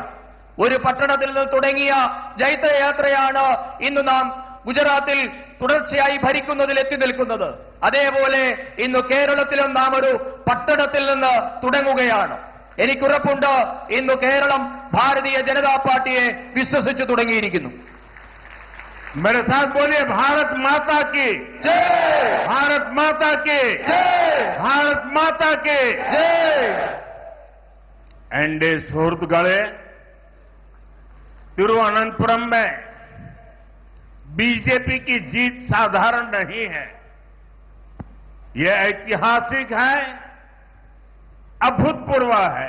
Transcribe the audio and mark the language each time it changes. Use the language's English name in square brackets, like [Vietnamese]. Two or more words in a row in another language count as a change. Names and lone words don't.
[Malayalam] ഒരു പട്ടണത്തിൽ നിന്ന് തുടങ്ങിയ ജൈത്രയാത്രയാണ് ഇന്ന് നാം ഗുജറാത്തിൽ തുടർച്ചയായി ഭരിക്കുന്നതിൽ എത്തി നിൽക്കുന്നത്. അതേപോലെ ഇന്ന് കേരളത്തിലും നാം ഒരു പട്ടണത്തിൽ നിന്ന് തുടങ്ങുകയാണ്. എനിക്കുറപ്പുണ്ട്, ഇന്ന് കേരളം ഭാരതീയ ജനതാ പാർട്ടിയെ വിശ്വസിച്ചു തുടങ്ങിയിരിക്കുന്നു. [Hindi] मेरे साथ बोलिए, भारत माता की जय, भारत माता की जय, भारत माता की जय. एनडीए सुहृदगढ़े, तिरुवनंतपुरम में बीजेपी की जीत साधारण नहीं है, यह ऐतिहासिक है, अभूतपूर्व है।